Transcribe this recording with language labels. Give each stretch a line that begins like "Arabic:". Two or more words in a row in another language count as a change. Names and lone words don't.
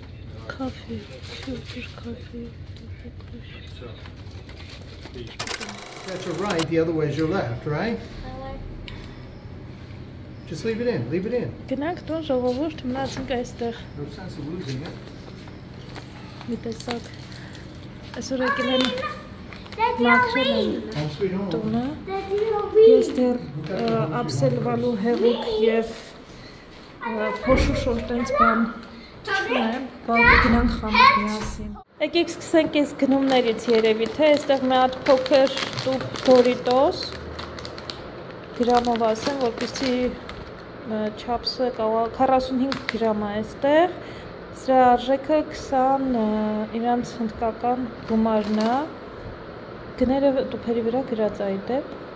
English: Coffee, sugar coffee. That's your right, the other way is your left, right? Just leave it in, leave it in.
Armenian: Գնանք տուն ժողովուրդ մնացինք այստեղ։
English: No sense of losing it.
Armenian: Մի տեսակ։ Այսօր եկել են Daddy, մաքրել են
English: Home sweet home.
Armenian: տունը։ Daddy, Ես դեռ աբսելվալու հեղուկ եւ փոշուշոր տենց բան չունեմ, բայց գնանք խանութ միասին։ Եկեք սկսենք այս գնումներից երևի, թե այստեղ մի հատ փոքր տուփ Doritos գրամով ասեմ, որպեսզի չափսը կա 45 գրամ է այստեղ, սրա արժեքը 20 իրանց հնդկական գումարն է, գները տուփերի վրա գրած է դեպ,